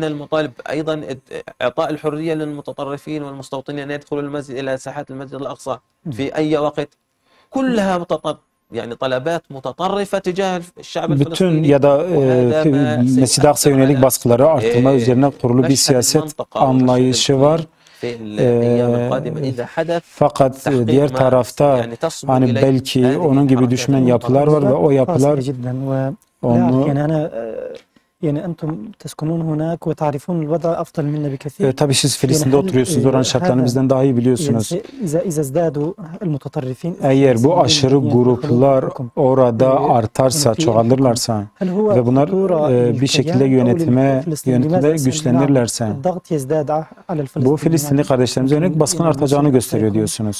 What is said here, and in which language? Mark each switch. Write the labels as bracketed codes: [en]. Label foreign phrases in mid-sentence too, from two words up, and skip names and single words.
[tr] Bütün ya da Mescid-i Aksa yönelik baskıları arttırma üzerine kurulu bir siyaset anlayışı var. Fakat diğer tarafta hani belki onun gibi düşman yapılar var ve o yapılar onu [ar] يعني أنتم تسكنون هناك وتعرفون الوضع أفضل منا بكثير. [tr] Tabii siz Filistin'de oturuyorsunuz. Oranın şartlarını bizden daha iyi biliyorsunuz. Eğer bu aşırı gruplar orada artarsa, çoğalırlarsa ve bunlar bir şekilde yönetime güçlenirlerse bu Filistinli kardeşlerimize yönelik baskın artacağını gösteriyor diyorsunuz.